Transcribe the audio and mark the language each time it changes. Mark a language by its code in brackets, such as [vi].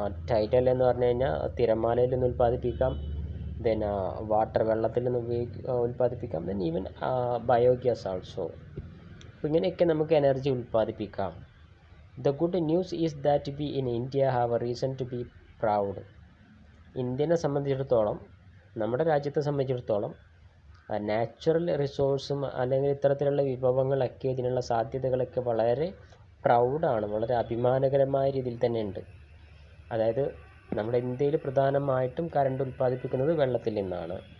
[ml] Tidal എന്ന് പറഞ്ഞു കഴിഞ്ഞാൽ തിരമാലയിൽ നിന്ന് ഉൽപ്പാദിപ്പിക്കാം. [en] then water, [ml] വെള്ളത്തിൽ നിന്ന് ഉൽപ്പാദിപ്പിക്കാം. [en] Then even biogas also. [ml] അപ്പോൾ ഇങ്ങനെയൊക്കെ നമുക്ക് energy ഉൽപ്പാദിപ്പിക്കാം. [en] The good news is that we in India have a reason to be proud. [ml] ഇന്ത്യനെ സംബന്ധിച്ചിടത്തോളം, നമ്മുടെ രാജ്യത്തെ സംബന്ധിച്ചിടത്തോളം നാച്ചുറൽ റിസോഴ്സും അല്ലെങ്കിൽ ഇത്തരത്തിലുള്ള വിഭവങ്ങളൊക്കെ, ഇതിനുള്ള സാധ്യതകളൊക്കെ വളരെ പ്രൗഡാണ്, വളരെ അഭിമാനകരമായ രീതിയിൽ തന്നെ ഉണ്ട്. അതായത് നമ്മുടെ ഇന്ത്യയിൽ പ്രധാനമായിട്ടും കറണ്ട് ഉൽപ്പാദിപ്പിക്കുന്നത് വെള്ളത്തിൽ നിന്നാണ്.